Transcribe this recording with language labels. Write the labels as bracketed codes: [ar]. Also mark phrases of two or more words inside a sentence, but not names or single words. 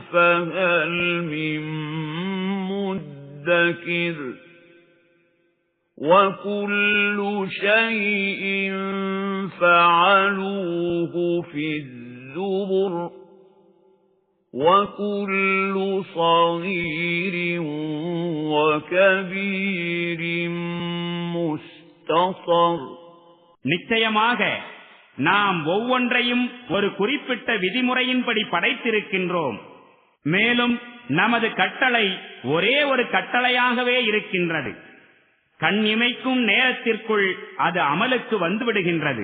[ar] فَهَلْ مِن مُّدَّكِرٍ وَكُلُّ شَيْءٍ فَعَلُوهُ فِي الزُّبُرِ وَكُلُّ صَغِيرٍ وَكَبِيرٍ مُسْتَطَرٌ. [ta] நிச்சயமாக நாம் ஒவ்வொன்றையும் ஒரு குறிப்பிட்ட விதிமுறையின்படி படைத்திருக்கின்றோம். மேலும் நமது கட்டளை ஒரே ஒரு கட்டளையாகவே இருக்கின்றது. கண் இமைக்கும் நேரத்திற்குள் அது அமலுக்கு வந்துவிடுகின்றது.